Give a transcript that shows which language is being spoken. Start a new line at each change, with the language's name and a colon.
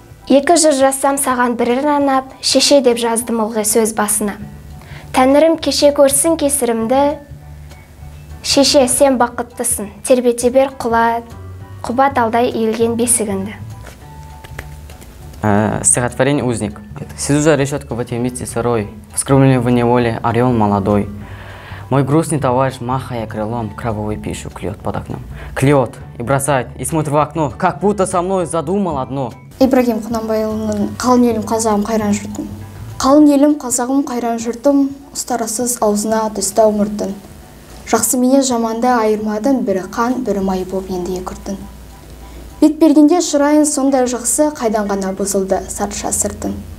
Kazakh: Екі жыр жазсам саған бірін арнап, шеше деп жаздым ылғи сөз басына. Тәңірім кеше көрсін кесірімді, шеше сен бақыттысың, тербете бер құба талдай иілген бесігінді.
Russian: Стихотворение «Узник». Сижу за решеткой в этой вместе сырой, Вскормленный в неволе орел молодой. Мой грустный товарищ, махая крылом, кровавую пищу клюет под окном. Клюет и бросает, и смотрит в окно, как будто со мной задумал одно.
Kazakh: Ибрагим Құнанбайұлының қалың елім қазағым қайран жұртым. Қалың елім қазағым қайран жұртым, ұстарасыз аузына тастау мұртын. Жақсы менен жаманды айырмадың, бірі қан, бірі май боп енді екіртін. Бет бергенде шырайын сондай жақсы, қайдан ғана бұзылды сарша сыртын.